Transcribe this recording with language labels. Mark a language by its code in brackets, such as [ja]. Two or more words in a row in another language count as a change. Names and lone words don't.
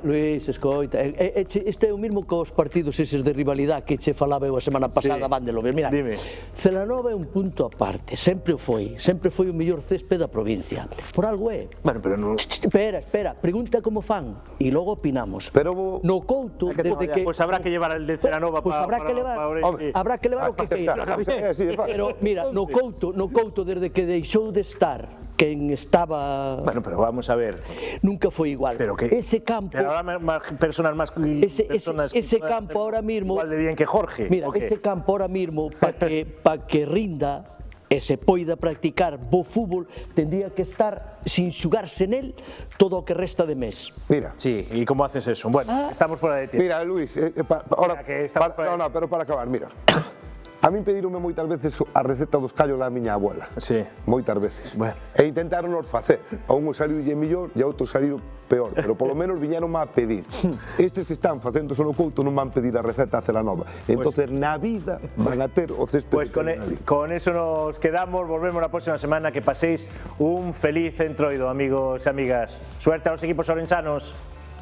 [gl] Luis, escoita, este é o mismo que os partidos eses de rivalidade que che falaba eu a semana pasada, van de lo ver. Mira, Celanova é un punto aparte, sempre o foi o mellor césped da provincia. Por algo é. Bueno, pero non... Espera, pregunta como fan e logo opinamos. Pero no Couto, desde que... [es] Pues habrá que llevar el de Celanova para Ourense. [gl] Habrá que levar o que queira. Pero mira, no Couto desde que deixou de estar quen estaba... [es] Bueno, pero vamos a ver. [gl] Nunca foi igual. Pero que... Ese campo... [es] Pero ahora más personas más... Ese campo ahora mismo... Igual de bien que Jorge. [gl] Mira, ese campo ahora mismo, para que rinda e se poida practicar bo fútbol, tendría que estar sin xugarse nel todo o que resta de mes. Mira. [es] Sí, ¿y cómo haces eso? Bueno, estamos fuera de tiempo. [gl] Mira, Luis, pero para acabar, mira. A min pedironme moitas veces a receta dos callos da miña abuela. Sí. Moitas veces. Bueno. E intentaron nos facer. A un saliulle mellor e a outro saliu peor, pero polo menos viñeron a pedir. Estes que están facendo solo Couto non van pedir a receta a Celanova. Entonces, na vida van a ter o césped. [es] Pues con eso nos quedamos, volvemos la próxima semana, que paséis un feliz entroido, [gl] amigos e amigas. [es] Suerte a los equipos orensanos.